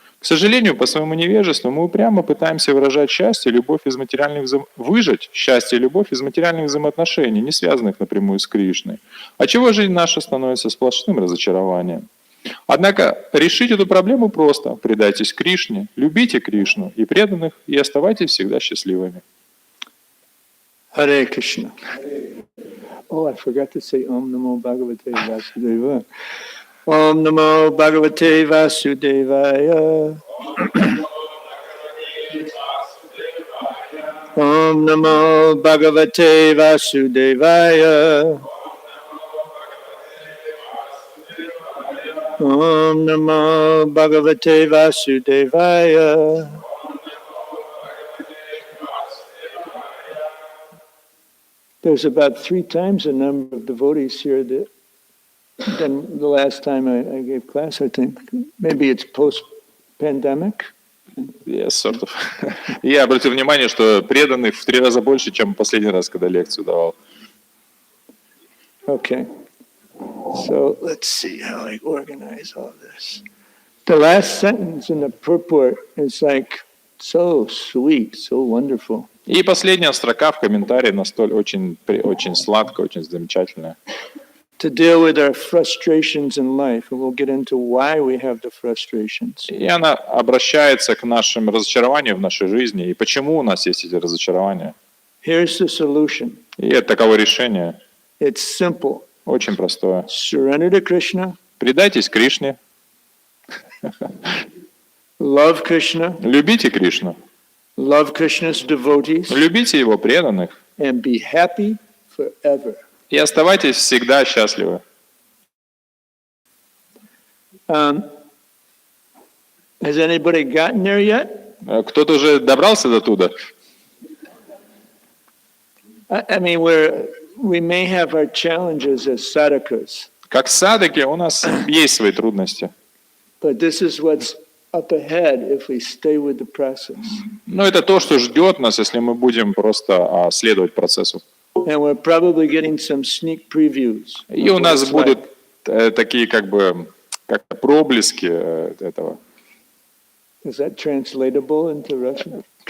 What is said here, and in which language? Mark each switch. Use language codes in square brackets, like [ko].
[ru] К сожалению, по своему невежеству мы упрямо пытаемся выражать счастье и любовь из выжать счастье и любовь из материальных взаимоотношений, не связанных напрямую с Кришной. Отчего жизнь наша становится сплошным разочарованием. Однако решить эту проблему просто. Предайтесь Кришне, любите Кришну и преданных, и оставайтесь всегда счастливыми. [en] Hare Krishna. Oh, I forgot to say [sa] Om Namo Bhagavate Vasudevaya. Om Namo Bhagavate Vasudevaya. Om Namo Bhagavate Vasudevaya. Om Namo Bhagavate Vasudevaya. [en] There's about 3 times the number of devotees here than the last time I gave class, I think. Maybe it's post-pandemic. Yes, sort of. [ru] Я обратил внимание, что преданных в 3 раза больше, чем последний раз, когда лекцию давал. [en] Okay. So let's see how I organize all this. The last sentence in the purport is like so sweet, so wonderful. [ru] И последняя строка в комментарии настолько очень сладкая, очень замечательная. [en] To deal with our frustrations in life, and we'll get into why we have the frustrations. [ru] И она обращается к нашим разочарованиям в нашей жизни, и почему у нас есть эти разочарования. [en] Here's the solution. [ru] И это таково решение, [en] It's simple. [ru] очень простое. [en] Surrender to Krishna, [ru] Предайтесь Кришне, [en] love Krishna, [ru] любите Кришну, [en] love Krishna's devotees, [ru] любите Его преданных [en] and be happy forever. [ru] и оставайтесь всегда счастливы. [en] Has anybody gotten there yet? [ru] Кто-то уже добрался до туда? [en] I mean, we may have our challenges as sadhakas, [ru] Как садыки у нас есть свои трудности. [en] but this is what's up ahead if we stay with the process. [ru] Но это то, что ждет нас, если мы будем просто следовать процессу. [en] And we're probably getting some sneak previews. [ru] И у нас будут такие как проблески этого. [en] Is that translatable into Russian?